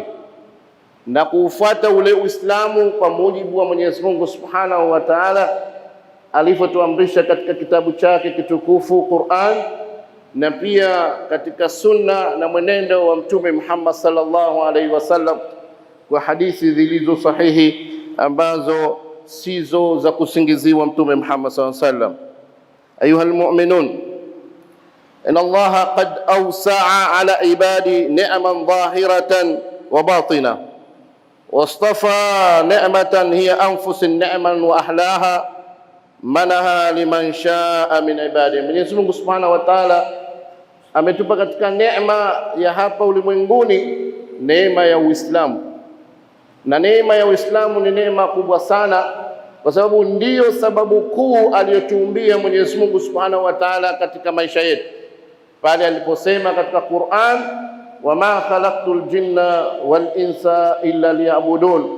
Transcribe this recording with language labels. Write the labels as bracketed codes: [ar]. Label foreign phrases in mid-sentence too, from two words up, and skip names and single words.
[sw] na kuufuata ule Uislamu kwa mujibu wa Mwenyezi Mungu [ar] سبحانه وتعالى [sw] alivyotuamrisha katika kitabu chake kitukufu Qur'an, na pia katika sunna na mwenendo wa Mtume Muhammad [ar] صلى الله عليه وسلم [sw] kwa hadithi zilizo sahihi ambazo sizo za kusingiziwa Mtume Muhammad [ar] صلى الله عليه وسلم. أيها المؤمنون إن الله قد أوسع على عباد نعما ظاهرة وباطنة واصطفى نعمة هي أنفس نعم وأهلها منحها لمن شاء من عباده. [sw] Mwenyezi Mungu [ar] سبحانه وتعالى [sw] ametupa katika neema ya hapa ulimwenguni neema ya Uislamu, na neema ya Uislamu ni neema kubwa sana, kwa sababu ndiyo sababu kuu aliyotuumbia Mwenyezi Mungu [ar] سبحانه وتعالى [sw] katika maisha yetu, pale aliposema katika Qur'an, [ar] وما خلقت الجن والإنس إلا ليعبدون.